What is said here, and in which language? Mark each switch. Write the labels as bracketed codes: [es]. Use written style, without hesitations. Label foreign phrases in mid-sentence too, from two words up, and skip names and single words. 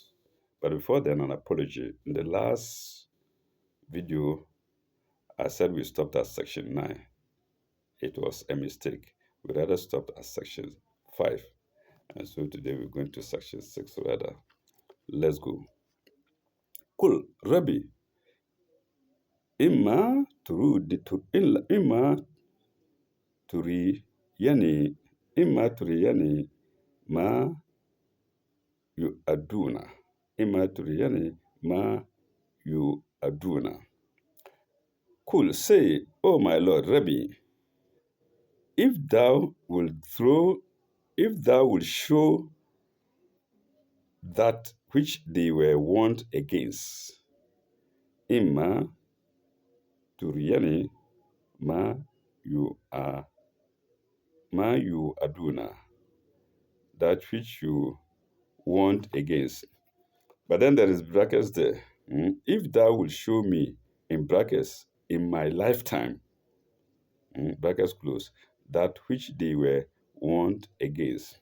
[en] But before then, an apology. In the last video, I said we stopped at section 9. It was a mistake. We rather stopped at section 5. And so today we're going to section 6 rather. Let's go. [ar] قل ربي, إما تريني إما تريني ما يوعدون. إما تريني ما يوعدون. [en] Kul, say, O my Lord Rabbi, if thou wilt show that which they were warned against, [ar] إما تريني ما يوعدون, [en] that which you warned against. But then there is brackets there. If thou wilt show me, in brackets, in my lifetime, brackets close, that which they were warned against.